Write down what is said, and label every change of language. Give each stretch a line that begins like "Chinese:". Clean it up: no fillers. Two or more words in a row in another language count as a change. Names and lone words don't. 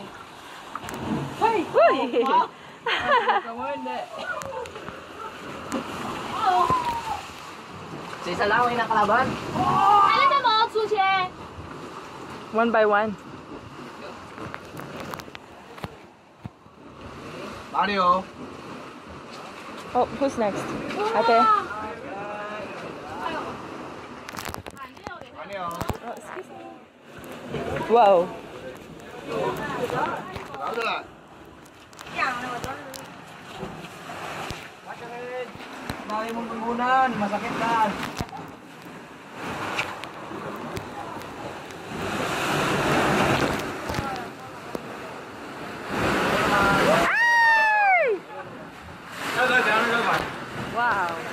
Chinese: 喂！怎么的？
Filipino: Sa isa lang yung nakalaban. Alam mo, sushi.
English: One by one. Mario. Oh, who's next? Ate. Mario. Oh, excuse me. Wow.
Filipino: Dahil mong pagkunan, masakit na. Wow.